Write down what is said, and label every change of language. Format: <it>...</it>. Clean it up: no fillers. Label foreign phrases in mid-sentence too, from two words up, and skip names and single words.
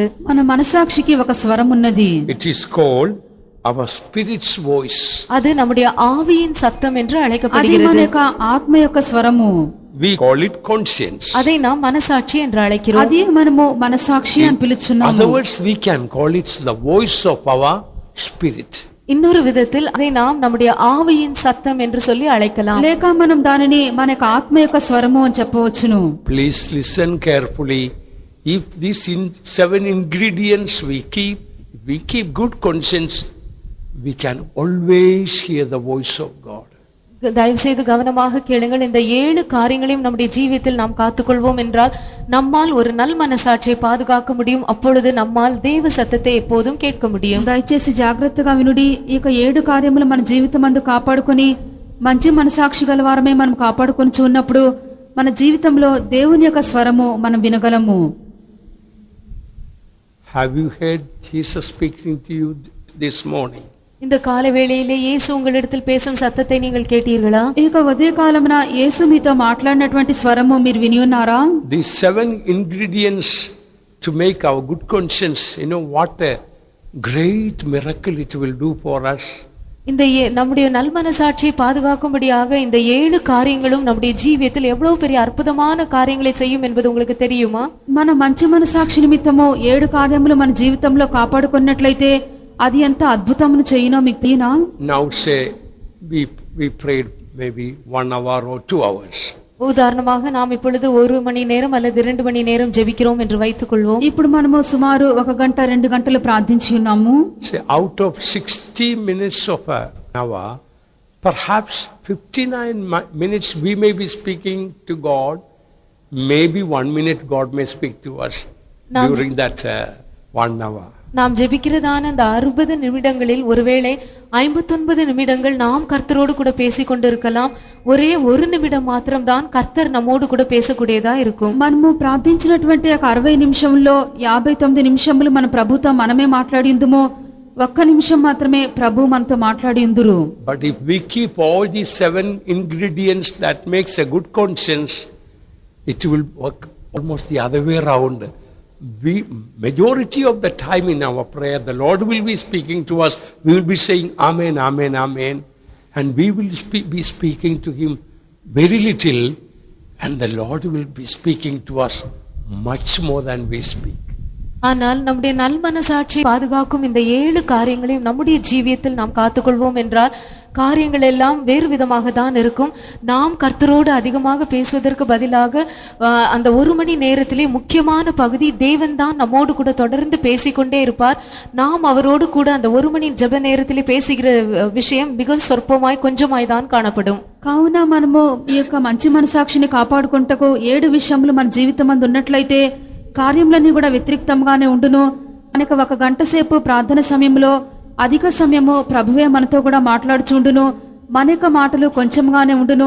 <te>మన మనసాక్షికి ఒక స్వరం ఉన్నది.</te> <en>It is called our spirit's voice.</en> <ta>அது நம்முடைய ஆவியின் சத்தம் என்று</ta> <te>అది మన</te> <ta>அழைக்கப்படுகிறது.</ta> <te>యొక్క ఆత్మ యొక్క స్వరము.</te> <en>We call it conscience.</en> <ta>அதை நாம் மனசாட்சி என்று அழைக்கிறோம்.</ta> <te>అది మనము మనసాక్షి అని</te> <en>In</en> <te>పిలుచున్నాము.</te> <en>other words, we can call it the voice of our spirit.</en> <ta>இன்னொரு விதத்தில் அதை நாம் நம்முடைய ஆவியின் சத்தம் என்று சொல்லி அழைக்கலாம்.</ta> <te>లేక మనం దానిని మన యొక్క ఆత్మ యొక్క స్వరము అని చెప్పవచ్చును.</te> <en>Please listen carefully. If these 7 ingredients we keep good conscience, we can always hear the voice of God.</en> <ta>தயவு செய்து கவனமாக கேளுங்கள். இந்த 7 காரியங்களையும் நம்முடைய ஜீவியத்தில் நாம் காத்துக்கொள்வோம் என்றால் நம்மால் ஒரு நல் மனசாட்சியை பாதுகாக்க முடியும். அப்பொழுது நம்மால் தேவ சத்தத்தை எப்போதும் கேட்க முடியும்.</ta> <te>దయచేసి జాగ్రత్తగా వినుడి. ఈ యొక్క 7 కార్యములు మన జీవితమందు కాపాడుకొని మంచి మనసాక్షి గల వారమే మనం కాపాడుకొని ఉన్నప్పుడు మన జీవితంలో దేవుని యొక్క స్వరము మనం వినగలము.</te> <en>Have you heard Jesus speaking to you this morning?</en> <ta>இந்த காலை வேளையிலே இயேசு உங்களிடத்தில் பேசும் சத்தத்தை நீங்கள் கேட்டீர்களா?</ta> <te>ఈ యొక్క ఉదయ కాలమున యేసు మీతో మాట్లాడినటువంటి స్వరము మీరు విని ఉన్నారా?</te> <en>These 7 ingredients to make our good conscience, you know what a great miracle it will do for us.</en> <ta>இந்த நம்முடைய நல் மனசாட்சியை பாதுகாக்கும்படியாக இந்த 7 காரியங்களும் நம்முடைய ஜீவியத்தில் எவ்வளவு பெரிய அற்புதமான காரியங்களை செய்யும் என்பது உங்களுக்கு தெரியுமா?</ta> <te>మన మంచి మనసాక్షి నిమిత్తము 7 కార్యములు మన జీవితంలో కాపాడుకున్నట్లయితే అది ఎంత అద్భుతమును చేయునో మీకు తెలియనా?</te> <en>Now say we prayed maybe 1 hour or 2 hours.</en> <ta>உதாரணமாக நாம் இப்பொழுது 1 மணி நேரம் அல்லது 2 மணி நேரம் ஜெபிக்கிறோம் என்று வைத்துக் கொள்வோம்.</ta> <te>ఇప్పుడు మనము సుమారు 1 గంట 2 గంటలు ప్రార్థించి ఉన్నాము.</te> <en>Say out of 60 minutes of an hour, perhaps 59 minutes we may be speaking to God. Maybe 1 minute God may speak to us during that 1 hour.</en> <ta>நாம் ஜெபிக்கிறதான அந்த 60 நிமிடங்களில் ஒருவேளை 59 நிமிடங்கள் நாம் கர்த்தரோடு கூட பேசிக் கொண்டிருக்கலாம். ஒரே 1 நிமிடம் மாத்திரம்தான் கர்த்தர் நம்மோடு கூட பேசக்கூடியதா இருக்கும்.</ta> <te>మనము ప్రార్థించినటువంటి 60 నిమిషంలో 59 నిమిషములు మన ప్రభుతో మనమే మాట్లాడిందుము. 1 నిమిషం మాత్రమే ప్రభు మనతో మాట్లాడిందురు.</te> <en>But if we keep all these 7 ingredients that makes a good conscience, it will work almost the other way around. Majority of the time in our prayer, the Lord will be speaking to us. We will be saying Amen, Amen, Amen. And we will be speaking to Him very little. And the Lord will be speaking to us much more than we speak.</en> <ta>ஆனால் நம்முடைய நல் மனசாட்சியை பாதுகாக்கும் இந்த 7 காரியங்களையும் நம்முடைய ஜீவியத்தில் நாம் காத்துக்கொள்வோம் என்றால் காரியங்கள் எல்லாம் வேறு விதமாக தான் இருக்கும். நாம் கர்த்தரோடு அதிகமாக பேசுவதற்கு பதிலாக அந்த ஒரு மணி நேரத்திலே முக்கியமான பகுதி தேவன் தான் நம்மோடு கூட தொடர்ந்து பேசிக்கொண்டே இருப்பார். நாம் அவரோடு கூட அந்த ஒரு மணி ஜெப நேரத்திலே பேசுகிற விஷயம் மிக சொற்பமாய் கொஞ்சமாய் தான் காணப்படும்.</ta> <te>కావున మనము ఈ యొక్క మంచి మనసాక్షిని కాపాడుకుంటకు 7 విషయములు మన జీవితం అందు ఉన్నట్లయితే కార్యములన్నీ కూడా వ్యతిరేక్తంగానే ఉండును. మనకు 1 గంట సేపు ప్రార్థన సమయంలో అధిక సమయము ప్రభువే మనతో కూడా మాట్లాడుచుండును. మన యొక్క మాటలు కొంచెంగానే ఉండును.</te>